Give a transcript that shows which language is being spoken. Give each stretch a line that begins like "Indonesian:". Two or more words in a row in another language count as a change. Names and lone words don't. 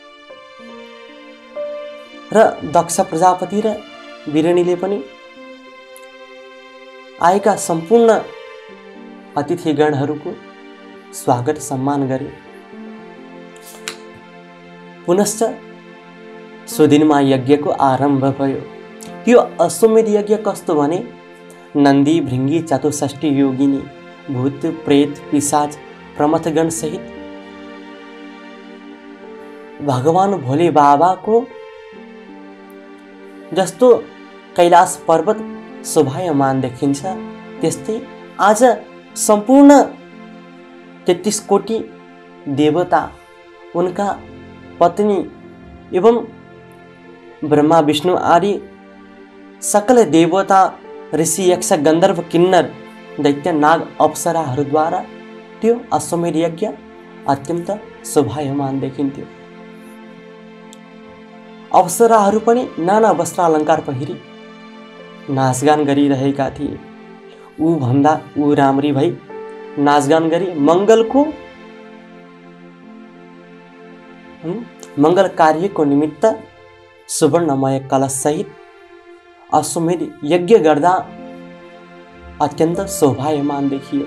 Nepali: र दक्ष प्रजापति र बिरणीले पनि आएका सम्पूर्ण अतिथिगणहरूको स्वागत सम्मान गरे। पुनश्च सुदिनमा यज्ञको आरम्भ भयो। यो अश्वमेध यज्ञ कस्तो भने नन्दी भृङ्गी चतुष्षष्ठी योगिनी भूत प्रेत पिशाच प्रमथगण सहित भगवान भोले बाबाको जस्तो कैलाश पर्वत शोभायमान देखिन्छ, त्यस्तै आज सम्पूर्ण 33 कोटी देवता, उनका पत्नी एवं ब्रह्मा विष्णु आदि सकल देवता, ऋषि यक्ष गन्धर्व किन्नर दैत्य नाग अप्सराहरूद्वारा त्यो अश्वमेध यज्ञ अत्यन्त शोभायमान देखिन्थ्यो। अप्सराहरू पनि नाना वस्त्रालङ्कार पहिरी नाचगान गरिरहेका थिए। ऊ भन्दा ऊ राम्री भई नाचगान गरी मङ्गल कार्यको निमित्त सुवर्णमय कलश सहित अश्वमेध यज्ञ गर्दा अत्यन्त शोभायमान देखियो।